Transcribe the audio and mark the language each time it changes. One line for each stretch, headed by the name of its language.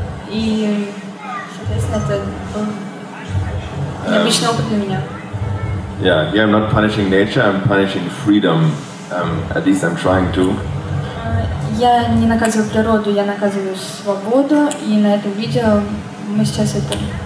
Russian: И, соответственно, это был необычный опыт для меня.
English: Yeah, here I'm not punishing nature, I'm punishing freedom. At least I'm trying to.
Russian: Я не наказываю природу, я наказываю свободу, и на этом видео мы сейчас это.